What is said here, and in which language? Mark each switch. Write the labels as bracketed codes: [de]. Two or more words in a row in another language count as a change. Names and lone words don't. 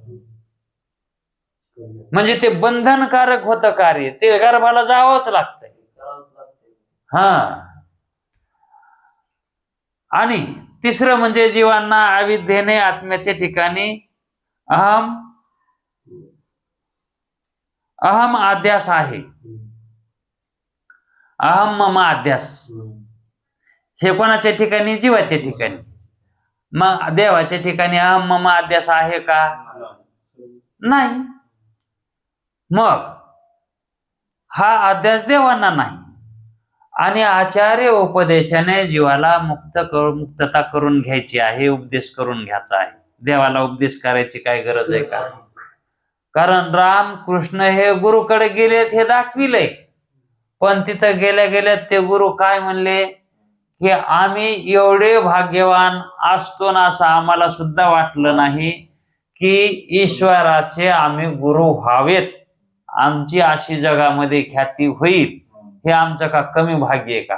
[mr] म्हणजे ते बंधनकारक होतं कार्य, ते गर्भाला जावंच लागतंय. हा. आणि तिसरं म्हणजे जीवांना अविद्येने आत्म्याच्या ठिकाणी अहम अध्यास आहे. अहम मम अध्यास हे कोणाच्या ठिकाणी? जीवाच्या ठिकाणी. मग देवाच्या ठिकाणी अहम मम अध्यास आहे का? नाही. मग हा अध्यास देवांना नाही. आणि आचार्य उपदेशाने जीवाला मुक्तता करून घ्यायची आहे, उपदेश करून घ्यायचा आहे. देवाला उपदेश करायची काय गरज आहे का? कारण राम कृष्ण हे गुरुकडे गेलेत हे दाखविलंय. पण तिथं गेल्या गेल्या ते गुरु काय म्हणले की आम्ही एवढे भाग्यवान असतो ना असं आम्हाला सुद्धा वाटलं नाही की ईश्वराचे आम्ही गुरु व्हावेत, आमची अशी जगामध्ये ख्याती होईल, हे आमचं का कमी भाग्य आहे का?